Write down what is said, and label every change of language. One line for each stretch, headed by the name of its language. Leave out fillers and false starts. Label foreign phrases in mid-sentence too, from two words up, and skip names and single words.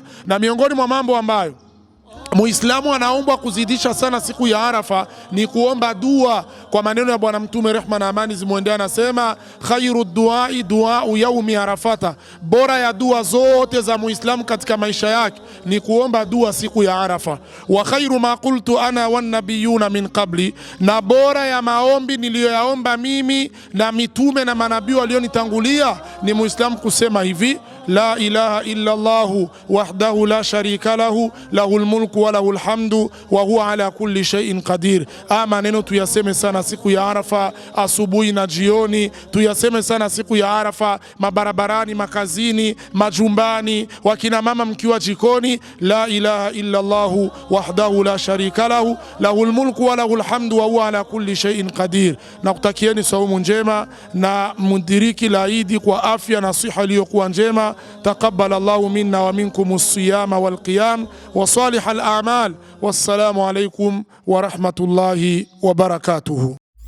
Swahili: Na miongoni mwa mambo ambayo Muislamu anaombwa kuzidisha sana siku ya Arafa ni kuomba dua, kwa maneno ya Bwana Mtume, rehma na amani zimwendee, anasema
Arabic: خير الدعاء دعاء يوم عرفة.
Swahili: Bora ya dua zote za Muislamu katika maisha yake ni kuomba dua siku ya Arafa.
Arabic: وخير ما قلت أنا والنبيون من قبلي,
Swahili: na bora ya maombi niliyoyaomba mimi na mitume na manabii walionitangulia ni Muislamu kusema hivi:
Arabic: لا إله إلا الله وحده لا شريك له له الملك وله الحمد وهو على كل شيء قدير.
Swahili: Maneno tuyaseme sana siku ya Arafa, asubuhi na jioni. Tuyaseme sana siku ya Arafa, mabarabarani, makazini, majumbani, wakina mama mkiwa jikoni.
Arabic: لا إله إلا الله وحده لا شريك له له الملك وله الحمد وهو على كل شيء قدير.
Swahili: Na kutakieni saumu njema na mudiriki la Idi kwa afya na siha iliyokuwa njema.
Arabic: تقبل الله منا ومنكم الصيام والقيام وصالح الأعمال. والسلام عليكم ورحمة الله وبركاته.